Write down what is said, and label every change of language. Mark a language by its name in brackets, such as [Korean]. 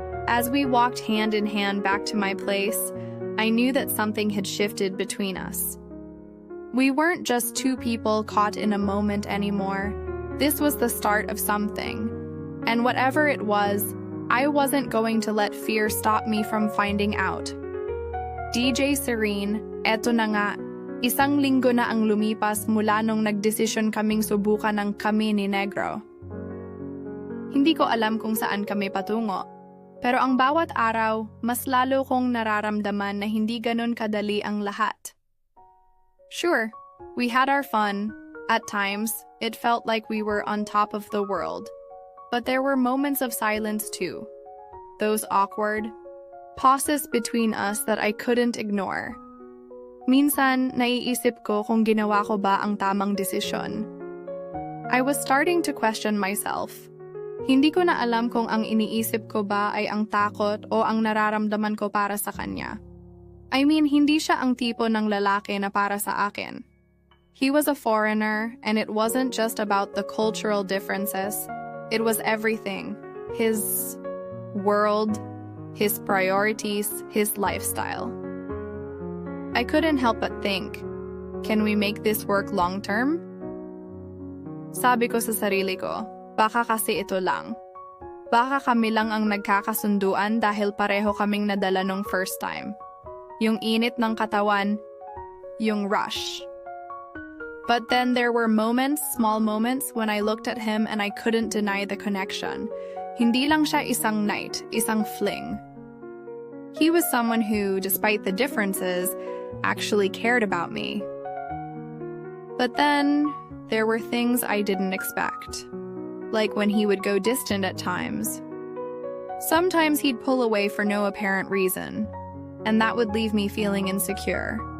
[English] As we walked hand in hand back to my place, I knew that something had shifted between us. We weren't just two people caught in a moment anymore. This was the start of something. And whatever it was, I wasn't going to let fear stop me from finding out. [Filipino] DJ Serene, eto na nga. Isang linggo na ang lumipas mula nung nagdesisyon kaming subukan ng kami ni Negro. Hindi ko alam kung saan kami patungo. Pero ang bawat araw, mas lalo kong nararamdaman na hindi ganun kadali ang lahat. [English] Sure, we had our fun. At times, it felt like we were on top of the world. But there were moments of silence too. Those awkward pauses between us that I couldn't ignore. [Filipino] Minsan, naiisip ko kung ginawa ko ba ang tamang desisyon. [English] I was starting to question myself. [Filipino] Hindi ko na alam kung ang iniisip ko ba ay ang takot o ang nararamdaman ko para sa kanya. [English] I mean, [Filipino] hindi siya ang tipo ng lalaki na para sa akin. [English] He was a foreigner, and it wasn't just about the cultural differences. It was everything. His world, his priorities, his lifestyle. I couldn't help but think, can we make this work long-term? [Filipino] Sabi ko sa sarili ko, baka kasi ito lang. Baka kami lang ang nagkakasunduan dahil pareho kaming nadala nung first time. Yung init ng katawan, yung rush. [English] But then there were moments, small moments, when I looked at him and I couldn't deny the connection. [Filipino] Hindi lang siya isang night, isang fling. [English] He was someone who, despite the differences, actually cared about me. But then, there were things I didn't expect. Like when he would go distant at times. Sometimes he'd pull away for no apparent reason, and that would leave me feeling insecure.